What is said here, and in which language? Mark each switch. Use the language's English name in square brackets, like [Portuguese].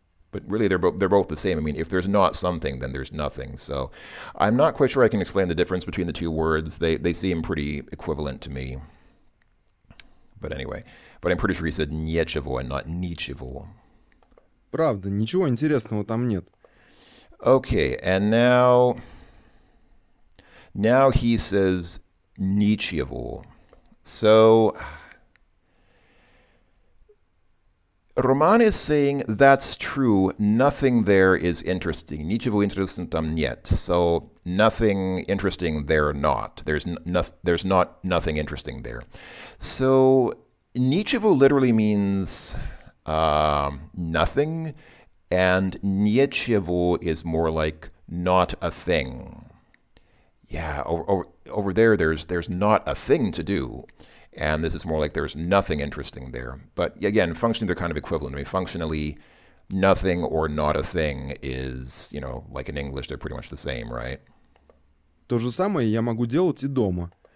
[English] But really, they're both the same. I mean, if there's not something, then there's nothing. So I'm not quite sure I can explain the difference between the two words. They seem pretty equivalent to me. But anyway, I'm pretty sure he said нечего and not ничего. [Russian] Правда, ничего интересного там нет. [English] Okay, and now he says ничего. So Roman is saying that's true. Nothing there is interesting. [Russian] Ничего интересного там нет. [English] So nothing interesting there not. There's not nothing interesting there. So ничего literally means nothing, and нечего is more like not a thing. Yeah, over there, there's not a thing to do. And this is more like there's nothing interesting there. But again, functionally, they're kind of equivalent. I mean, functionally, nothing or not a thing is, like in English, they're pretty much the same, right? [Russian] То же самое я могу делать и дома.